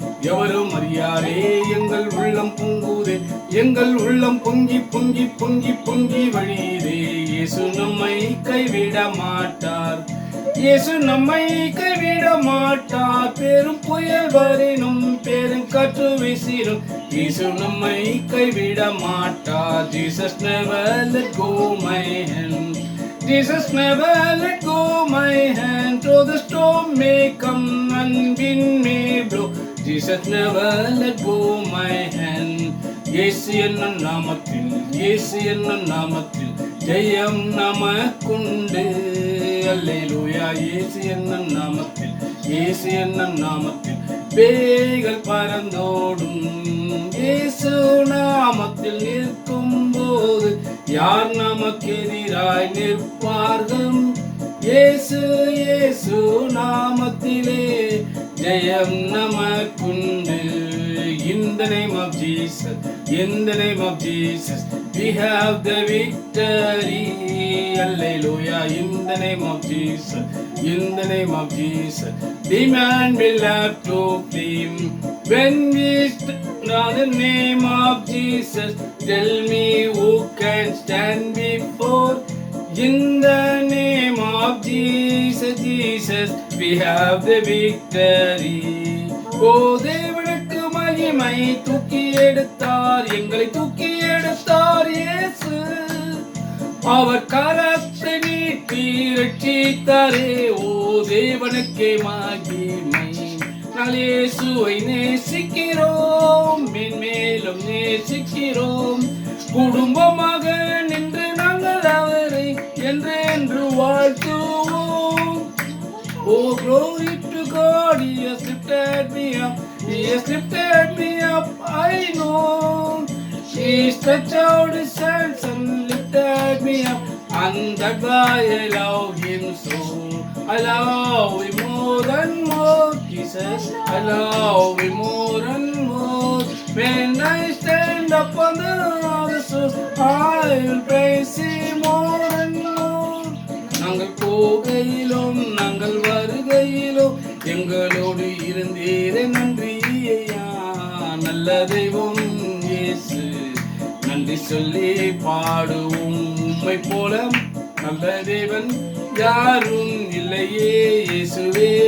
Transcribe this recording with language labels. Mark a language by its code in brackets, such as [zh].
[ta] எவரும் அறியாரே எங்கள் உள்ளம் பொங்குதே, எங்கள் உள்ளம் பொங்கி பொங்கி பொங்கி பொங்கி வழியுதே. இயேசு நம்மை கைவிட மாட்டார், இயேசு நம்மை கைவிட மாட்டார். பெரும் புயல் வரினும் பெரும் காற்று வீசினும் இயேசு நம்மை கைவிட மாட்டார். [en] Jesus never let go my hand, Jesus never let go my hand. Though the storm may come and wind may blow, Jesus never let go my hand. [ta] இயேசு என்னும் நாமத்தில், இயேசு என்னும் நாமத்தில் ஜெயம் நமக்குண்டு. அல்லேலூயா. இயேசு என்னும் நாமத்தில், இயேசு என்னும் நாமத்தில் பேய்கள் பறந்தோடும். இயேசு நாமத்தில் நிற்கும் போது யார் நமக்கு எதிராய் நிற்பார்கள்? இயேசு இயேசு நாமத்திலே ஜெயம் நமக்குண்டு. [en] In the name of Jesus, in the name of Jesus, we have the victory. Hallelujah. In the name of Jesus, in the name of Jesus, the man will have to flee. When we stand on the name of Jesus, tell me who can stand before. In the name of Jesus, Jesus, we have the victory. [ta] Oh, தேவனுக்கு மகிமை, தூக்கி எடுத்தார், எங்களை தூக்கி எடுத்தார் இயேசு. அவர் கரத்தை நீட்டி ரட்சித்தாரே. ஓ, தேவனுக்கே மகிமை. நாங்கள் இயேசுவை நேசிக்கிறோம், மேன்மேலும் நேசிக்கிறோம். குடும்பமாக நின்று நாங்கள் அவரை என்றென்று வாழ்த்துவோம். [en] Oh, glory to God, He has lifted me up, He has lifted me up, I know. He stretched out His hands and lifted me up, and that's why I love Him so. I love Him more and more, Jesus, I love Him more and more. When I stand up on the other shore, I will praise Him more and more. [ta] நாங்கள் போகையிலும் நாங்கள் வருகையிலும் எங்களோடு இருந்தீரே, நன்றி ஐயா. நல்ல தெய்வம் இயேசு, நன்றி சொல்லி பாடுவோம். உம்மை போல நல்ல தேவன் யாரும் இல்லையே இயேசுவே.